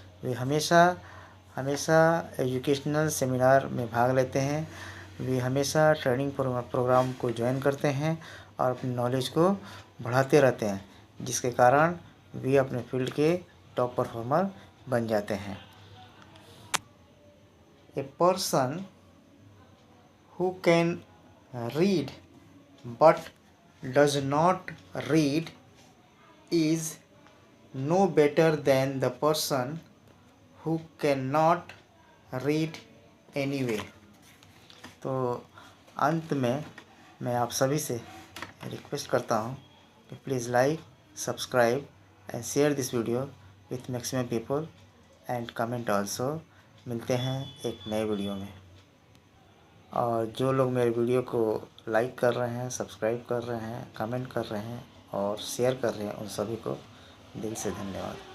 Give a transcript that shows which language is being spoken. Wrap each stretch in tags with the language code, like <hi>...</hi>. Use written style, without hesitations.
<hi>वे हमेशा हमेशा educational seminar में भाग लेते हैं। वे हमेशा ट्रेनिंग प्रोग्राम को ज्वाइन करते हैं और अपनी नॉलेज को बढ़ाते रहते हैं, जिसके कारण वे अपने फील्ड के टॉप परफॉर्मर बन जाते हैं।</hi> <en>A person who can read but does not read is no better than the person who cannot read anyway।</en> <hi>तो अंत में मैं आप सभी से रिक्वेस्ट करता हूँ कि</hi> <en>Please like, subscribe and share this video with maximum people and comment also.</en> <hi>मिलते हैं एक नए वीडियो में। और जो लोग मेरे वीडियो को लाइक कर रहे हैं, सब्सक्राइब कर रहे हैं, कमेंट कर रहे हैं और शेयर कर रहे हैं, उन सभी को दिल से धन्यवाद।</hi>